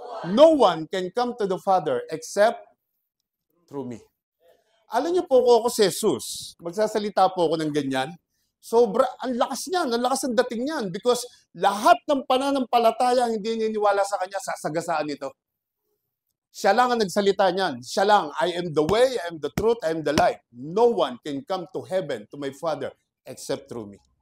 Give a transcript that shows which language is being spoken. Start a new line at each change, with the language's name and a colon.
English: No one can come to the Father except through me.
Filipino: Alam niyo po ako si Jesus. Magsasalita po ako ng ganyan. Ang lakas niyan, ang lakas ng dating niyan. Because lahat ng pananampalataya hindi niniwala sa Kanya, sasagasaan ito. Siya lang ang nagsalita niyan. Siya lang,
English: I am the way, I am the truth, I am the life. No one can come to heaven, to my Father, except through me.